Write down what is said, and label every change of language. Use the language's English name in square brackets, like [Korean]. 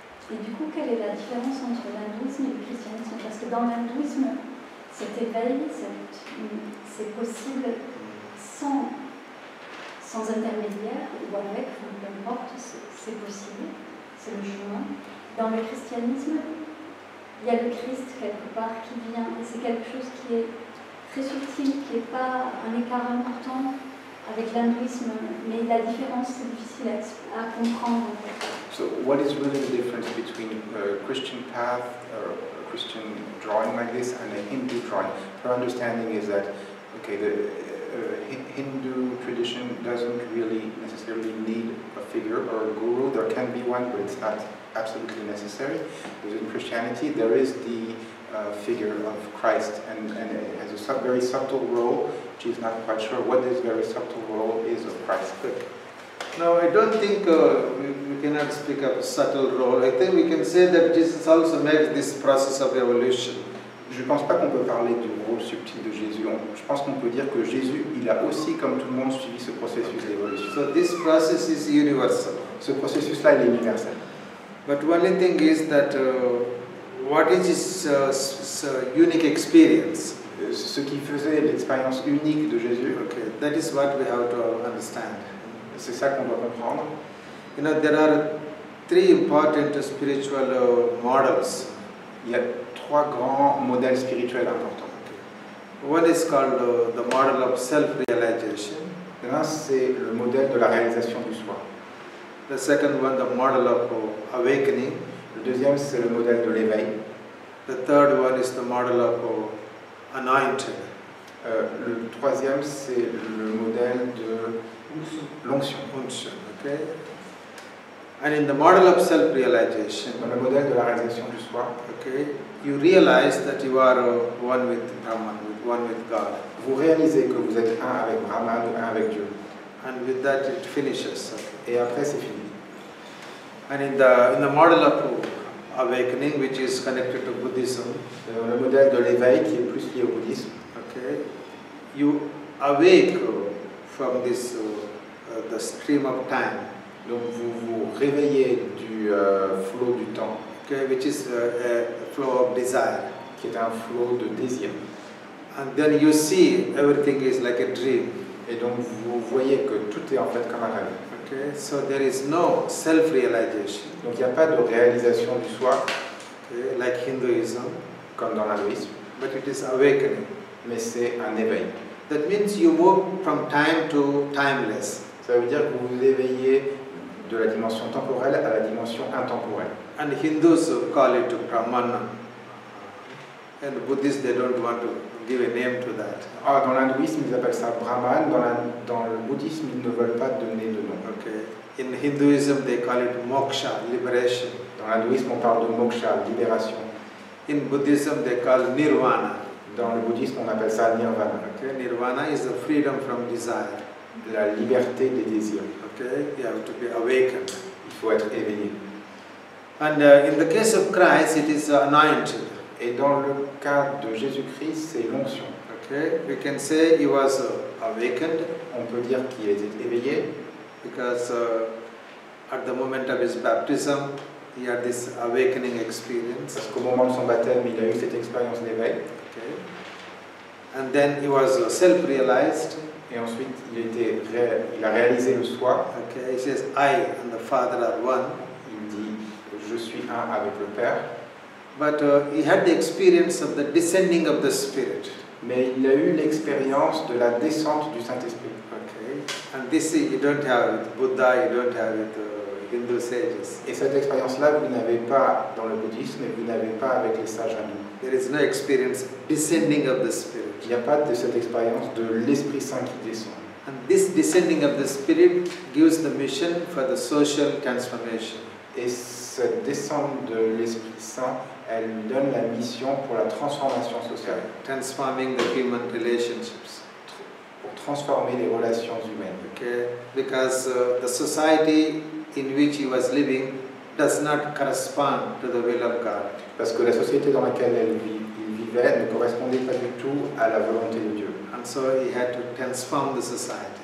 [French] Et du coup, quelle est la différence entre l'hindouisme et le christianisme? Parce que dans l'hindouisme, cet éveil, c'est possible sans intermédiaire ou avec, peu importe, c'est possible, c'est le chemin. Dans le christianisme, il y a le Christ quelque part qui vient, et c'est quelque chose qui est très subtil, qui n'est pas un écart important avec l'hindouisme, mais la différence c'est difficile à comprendre. [English] So what is really the difference between a Christian path or a Christian drawing like this and a Hindu drawing? Her understanding is that, okay, the Hindu tradition doesn't really necessarily need a figure or a guru. There can be one, but it's not absolutely necessary. Whereas in Christianity, there is the figure of Christ, and it has a very subtle role. She's not quite sure what this very subtle role is of Christ. No, I don't think we cannot speak of a subtle role. I think we can say that Jesus also makes this process of evolution. [French] Je ne pense pas qu'on peut parler du rôle subtil de Jésus. Je pense qu'on peut dire que Jésus, il a aussi, comme tout le monde, suivi ce processus d'évolution. [English] So this process is universal. [French] Ce processus-là, il est universel. [English] But only thing is that what is his unique experience? [French] Ce qui faisait l'expérience unique de Jésus. [English] Okay, that is what we have to understand. [French] C'est ça qu'on doit comprendre. [English] You know, there are three important spiritual models. [French] Il y a trois grands modèles spirituels importants. [English] One is called the model of self-realization. [French] L'un, c'est le modèle de la réalisation du soi. [English] The second one, the model of awakening. [French] Le deuxième, c'est le modèle de l'éveil. [English] The third one is the model of anointing. [French] Le troisième, c'est le modèle de l'onction. [English] Okay. And in the model of self-realization, [French] dans le modèle de la réalisation du soi, [English] okay, you realize that you are one with Brahman, one with God. [French] Vous réalisez que vous êtes un avec Brahman ou un avec Dieu. [English] And with that it finishes. Okay. [French] Et après c'est fini. [English] And in the model of awakening, which is connected to Buddhism, [French] le modèle de l'éveil qui est plus lié au bouddhisme, [English] okay, you awake from this the stream of time. [French] Donc vous vous réveillez du flot du temps. [English] okay, which is a flow of desire. [French] qui est un flot de désir. [English] And then you see everything is like a dream. [French] Et donc vous voyez que tout est en fait comme un rêve. [English] Okay, so there is no self-realization. [French] Donc il n'y a pas de réalisation du soi, [English] Okay, like Hinduism, [French] comme dans l'hindouisme, [English] but it is awakening. [French] mais c'est un éveil. [English] That means you move from time to timeless. [French] Ça veut dire que vous vous éveillez de la dimension temporelle à la dimension intemporelle. [English] And Hindus call it Brahmana. And Buddhists, they don't want to give a name to that. [French] Ah, dans l'hindouisme, ils appellent ça Brahman. Dans le bouddhisme, ils ne veulent pas donner de nom. [English] Okay. In Hinduism, they call it moksha, liberation. [French] Dans l'hindouisme, on parle de moksha, libération. [English] In Buddhism, they call nirvana. [French] Dans le bouddhisme, on appelle ça nirvana. [English] Okay. Nirvana is the freedom from desire. [French] La liberté des désirs. [English] Okay. You have to be awakened. [French] Il faut être éveillé. [English] And in the case of Christ, it is anointed. [French] Et dans le cas de Jésus-Christ, c'est l'onction. [English] Okay. We can say he was awakened [French] On peut dire qu'il était éveillé [English] because at the moment of his baptism, he had this awakening experience. [French] parce qu'au moment de son baptême, il a eu cette expérience d'éveil. [English] Okay. And then he was self-realized. [French] Et ensuite, il a réalisé le soi. [English] Okay. He says, I and the Father are one. [French] Il dit, je suis un avec le Père. [English] But he had the experience of the descending of the Spirit. [French] Mais il a eu l'expérience de la descente du Saint-Esprit. [English] Okay. And this you don't have with Buddha, you don't have with Hindu sages. [French] Et cette expérience-là, vous n'avez pas dans le bouddhisme et vous n'avez pas avec les sages hindous. [English] There is no experience descending of the Spirit. [French] Il n'y a pas de cette expérience de l'Esprit Saint qui descend. [English] And this descending of the Spirit gives the mission for the social transformation. [French] Et cette descente de l'Esprit Saint, elle lui donne la mission pour la transformation sociale, [English] Transforming the human relationships. [French] pour transformer les relations humaines. [English] Okay. Because the society in which he was living does not correspond to the will of God. [French] Parce que la société dans laquelle il vivait ne correspondait pas du tout à la volonté de Dieu. [English] And so he had to transform the society.